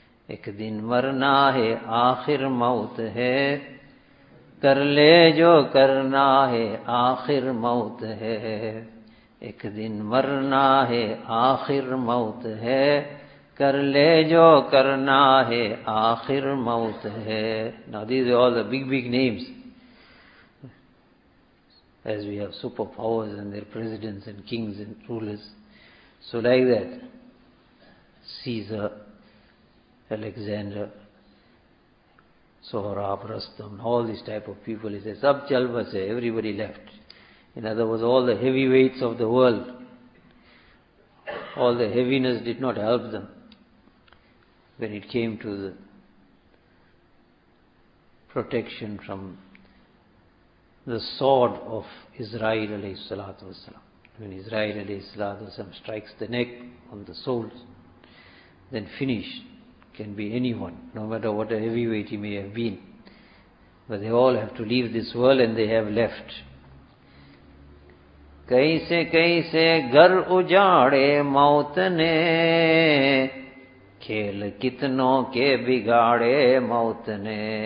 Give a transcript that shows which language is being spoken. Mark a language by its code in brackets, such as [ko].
[hi] एक दिन मरना है, आखिर मौत है. कर ले जो करना है, आखिर मौत है. एक दिन मरना है, आखिर मौत है. कर ले जो करना है, आखिर मौत है. [en] Now these are all the big names. As we have superpowers and their presidents and kings and rulers. So like that, Caesar, Alexander, Sohrab, Rustam, all these type of people, he says, [hi] Sab chal base, [en] everybody left. In other words, all the heavyweights of the world, all the heaviness did not help them when it came to the protection from the sword of Israel alayhi salatu wasalam. When Israel alayhi salatu wasalam strikes the neck on the souls, then finish. Can be anyone, no matter what a heavyweight he may have been. But they all have to leave this world, and they have left. [hi] कैसे कैसे घर उजाड़े मौत ने, खेल कितनों के बिगाड़े मौत ने.